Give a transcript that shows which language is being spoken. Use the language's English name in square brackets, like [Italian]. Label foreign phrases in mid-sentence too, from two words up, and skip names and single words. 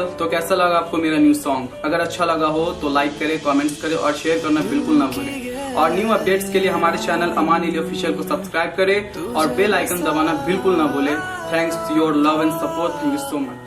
[Hindi] तो कैसा लगा आपको मेरा [English] new song? [Hindi] अगर अच्छा लगा हो तो लाइक करें, कमेंट्स करें और शेयर करना बिल्कुल ना भूलें। और [English] new updates [Hindi] के लिए हमारे चैनल अमान अली ऑफिशियल को सब्सक्राइब करें और [English] bell icon [Hindi] दबाना बिल्कुल ना भूलें। [English] Thanks to your love and support. Thank you so much.